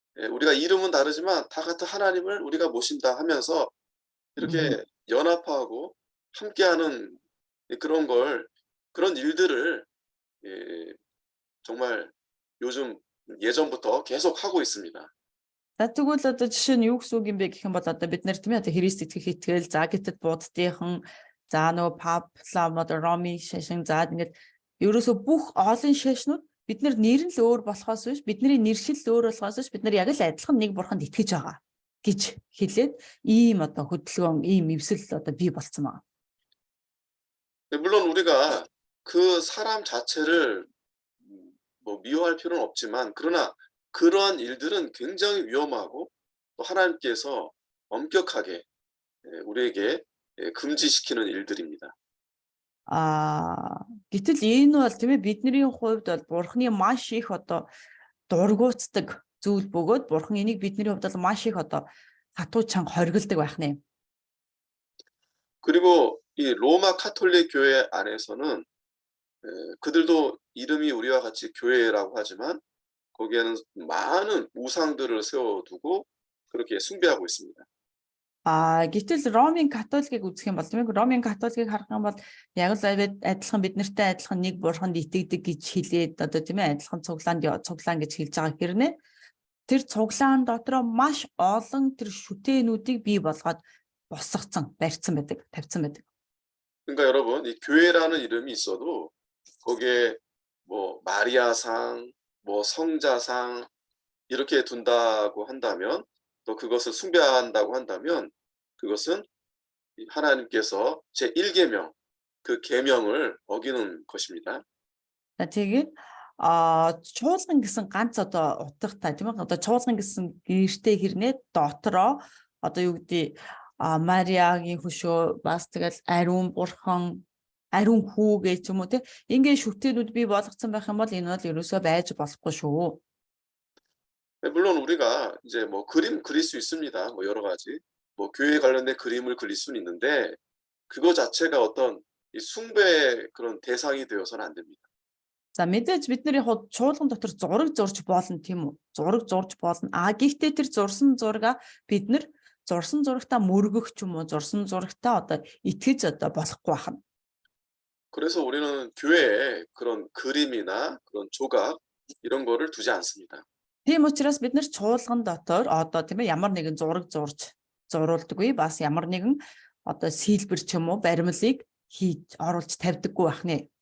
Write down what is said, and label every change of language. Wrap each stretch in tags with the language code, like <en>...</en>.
<ko>우리가 이름은 다르지만 다 같은 하나님을 우리가 모신다 하면서 이렇게 연합하고 함께하는 그런 일들을 정말 요즘 예전부터 계속 하고 있습니다.</ko> <mn>Тэгвэл одоо жишээ нь юу гэсэн үг юм бэ гэх юм бол одоо бид нар тийм ээ одоо Христ итгэх итгэл за гэтэл буддийнхан за нөгөө пап лам одоо роми шашин за ингээд ерөөсө бүх олон шашнууд бид нар нэр нь л өөр болохоос биш бидний нэршил өөр болохоос биш бид нар яг л адилхан нэг бурханд итгэж байгаа гэж хэлээд ийм одоо хөдөлгөөн ийм эвсэл одоо бий болцсон байна.</mn> <ko>물론 우리가 그 사람 자체를 뭐 미워할 필요는 없지만 그러나 그러한 일들은 굉장히 위험하고 또 하나님께서 엄격하게 우리에게 금지시키는 일들입니다.</ko> <mn>Гэтэл энэ бол тийм ээ бидний хувьд бол бурхны маш их одоо дургуутдаг зүйл бөгөөд бурхан энийг бидний хувьд бол маш их одоо хатуу чанга хоригддаг байх нэ.</mn> <ko>그리고 이 로마 카톨릭 교회 안에서는 그들도 이름이 우리와 같이 교회라고 하지만 거기에는 많은 우상들을 세워두고 그렇게 숭배하고 있습니다.</ko> <mn>Гэтэл Ромын католикийг үзэх юм бол тийм ээ Ромын католикийг харах юм бол яг л адилхан бид нартай адилхан нэг бурханд итгэдэг гэж хэлээд одоо тийм ээ адилхан цуглаан гэж хэлж байгаа хэрнээ тэр цуглаан дотроо маш олон тэр шүтээнүүдийг бий болгоод босгоцсон тавьсан байдаг.</mn> <ko>그러니까 여러분 이 교회라는 이름이 있어도 거기에 뭐 마리아상, 뭐 성자상 이렇게 둔다고 한다면 또 그것을 숭배한다고 한다면 그것은 하나님께서 제1계명 그 계명을 어기는 것입니다.</ko> <mn>Тэгээд чуулган гэсэн ганц одоо утгатай тийм ээ одоо чуулган гэсэн гэртэй хэрнээ дотроо одоо юу гэдэг Мариагийн хөшөө бас тэгэл ариун бурхан ариун хүү гэж юм уу тийм ингээд шүтээлүүд бий болгоцсон байх юм бол энэ бол ерөөсөө байж болохгүй шүү.</mn> <ko>물론 우리가 이제 뭐 그림 그릴 수 있습니다. 뭐 여러 가지 뭐 교회 관련된 그림을 그릴 수는 있는데 그거 자체가 어떤 이 숭배의 그런 대상이 되어서는 안 됩니다.</ko> <mn>За мэдээж бидний хувьд чуулган дотор зураг зурж болно тийм үү? Зураг зурж болно. Гэхдээ тэр зурсан зурага бид нар зурсан зурагтаа мөргөх ч юм уу, зурсан зурагтаа одоо итгэж одоо болохгүй байна.</mn> <ko>그래서 우리는 교회에 그런 그림이나 그런 조각 이런 거를 두지 않습니다.</ko> <mn>Тийм учраас бид нар чуулган дотор одоо тийм ээ ямар нэгэн зураг зурулдаггүй бас ямар нэгэн одоо сэлбэр ч юм уу баримлыг хийж оруулж тавьдаггүй байх нэ.</mn>